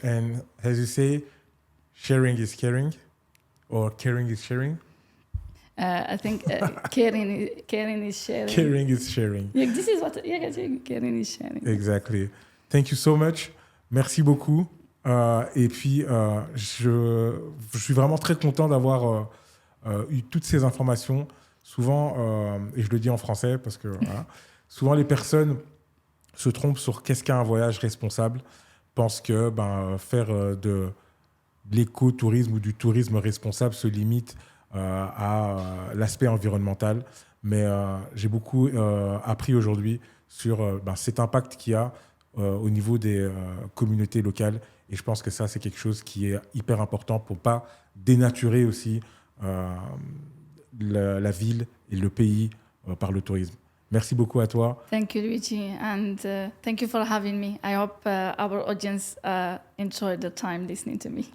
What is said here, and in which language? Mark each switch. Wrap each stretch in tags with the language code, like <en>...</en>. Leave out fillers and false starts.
<en>And as you say, sharing is caring, or caring is sharing. I think caring is sharing. Caring is sharing. Yeah, this is what caring is sharing. Exactly. Thank you so much.</en> <fr>Merci beaucoup. Et puis, je suis vraiment très content d'avoir eu toutes ces informations. Souvent, et je le dis en français parce que voilà, souvent les personnes se trompent sur qu'est-ce qu'un voyage responsable, pensent que faire de l'écotourisme ou du tourisme responsable se limite à l'aspect environnemental. Mais j'ai beaucoup appris aujourd'hui sur cet impact qu'il y a au niveau des communautés locales. Et je pense que ça, c'est quelque chose qui est hyper important pour ne pas dénaturer aussi la ville et le pays par le tourisme. Merci beaucoup à toi.</fr> <en>Thank you, Luigi, and thank you for having me. I hope our audience enjoyed the time listening to me.</en>